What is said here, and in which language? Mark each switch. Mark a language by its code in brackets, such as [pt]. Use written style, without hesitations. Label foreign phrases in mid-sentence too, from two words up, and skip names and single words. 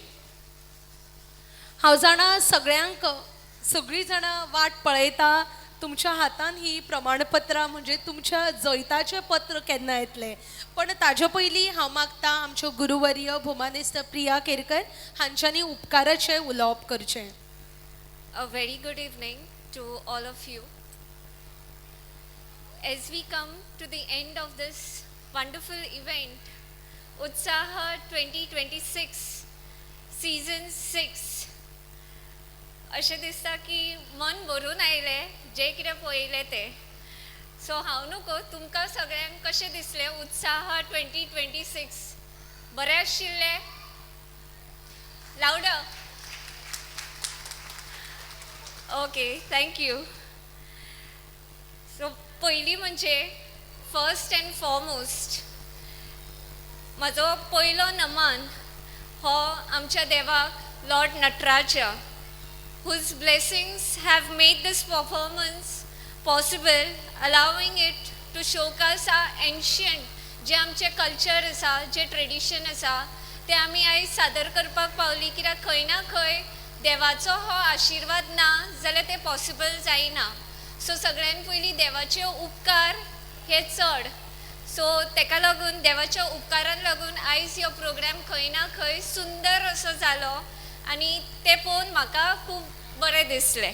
[kok] हांव जाणा सगळ्यांक सगळीं जाणां वाट पळयता तुमच्या हातान ही प्रमाणपत्रां म्हणजे तुमच्या जैताचें पत्र केन्ना येतलें. पण ताजे पयलीं हांव मागता आमच्यो गुरुवर्य भोवमानेस्त प्रिया केरकर हांच्यांनी उपकाराचें उलोवप करचें. [en] A very good evening to all of you. As we come to the end of this wonderful event, Utsaha 2026 Season 6, [kok] अशें दिसता की मन भरून आयलें जें कितें पळयलें तें. सो हांव न्हू तुमकां सगळ्यांक कशें दिसलें उत्साह 2026 बरें आशिल्लें? [en] Louder. Okay, thank you. [kok] सो पयलीं म्हणजे [en] first and foremost [kok] म्हजो पयलो नमन हो आमच्या देवाक लॉर्ड नटराजा, [en] whose blessings have made this performance possible, allowing it to showcase our ancient [kok] जे आमचे कल्चर आसा, जे ट्रेडिशन आसा ते आमी आयज सादर करपाक पावली. कित्याक खंय ना खंय देवाचो हो आशिर्वाद ना जाल्यार ते पॉसिबल जायना. सो सगळ्यान पयलीं देवाचे उपकार हे चड. सो तेका लागून देवाच्या उपकारान लागून आयज हो प्रोग्राम खंय ना खंय सुंदर असो जालो आनी ते पळोवन म्हाका खूब बरें दिसलें.